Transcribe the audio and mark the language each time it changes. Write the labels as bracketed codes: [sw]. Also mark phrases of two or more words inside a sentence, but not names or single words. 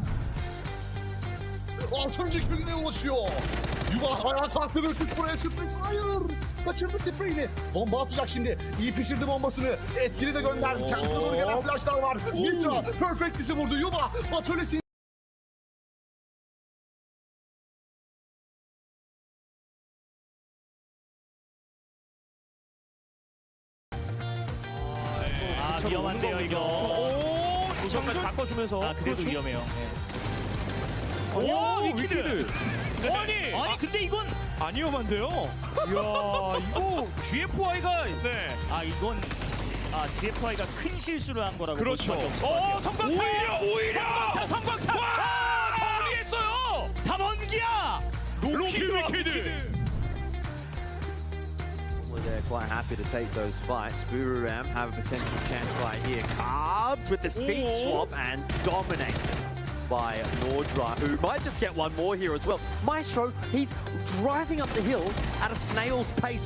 [tr] 6. killine ulaşıyor. Yuva ayağa kalktı ve buraya sürpriz. Hayır. Kaçırdı spreyini. Bomba atacak şimdi. İyi pişirdi bombasını. Etkili de gönderdi. Kendisine doğru gelen flashlar var. Nitra perfectisi vurdu. Yuva Batölesi. [ko] 위험한데요 이거. 오, 우선까지 바꿔주면서. 아 그래도 위험해요. 오, 위키드. 아니 근데 이건 안 위험한데요? 이야 이거 GFI가 이건 GFI가 큰 실수를 한 거라고. 그렇죠. 성광탄. 오히려 성광탄. 와 정리했어요. 담원기야. 로키 위키드. [en] They're quite happy to take those fights. Boomerang have a potential chance right here. Carbs with the seat swap and dominated by Nordra, who might just get one more here as well. Maestro, he's driving up the hill at a snail's pace.